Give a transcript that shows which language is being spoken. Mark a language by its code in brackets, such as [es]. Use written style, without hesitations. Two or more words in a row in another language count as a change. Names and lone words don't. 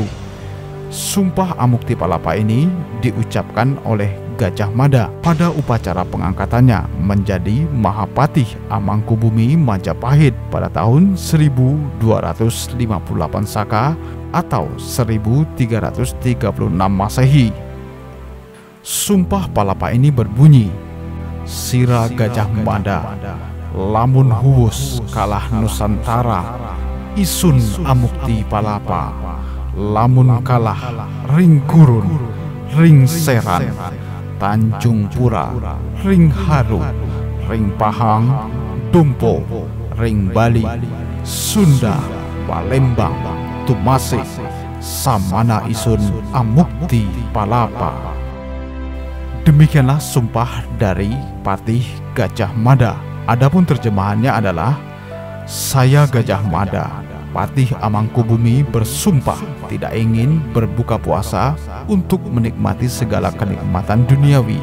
[id] Sumpah Amukti Palapa ini diucapkan oleh Gajah Mada pada upacara pengangkatannya menjadi Mahapatih Amangkubumi Majapahit pada tahun 1258 Saka atau 1336 Masehi. Sumpah Palapa ini berbunyi, [kaw] Sira Gajah Mada, lamun huwus kalah Nusantara, isun Amukti Palapa, lamun kalah ring gurun, ring seran, Tanjung Pura, ring haru, ring Pahang, Dumpo, ring Bali, Sunda, Palembang, Tumasik, samana isun Amukti Palapa. [id] Demikianlah sumpah dari Patih Gajah Mada. Adapun terjemahannya adalah, saya Gajah Mada, Patih Amangkubumi bersumpah tidak ingin berbuka puasa untuk menikmati segala kenikmatan duniawi.